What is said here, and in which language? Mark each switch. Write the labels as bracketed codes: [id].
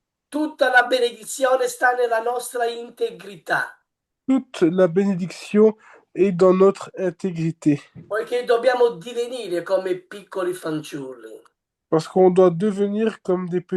[it] Tutta la benedizione sta nella nostra integrità, [fr] Toute la bénédiction est dans notre intégrité. [it] poiché dobbiamo divenire come piccoli fanciulli. [fr] Parce qu'on doit devenir comme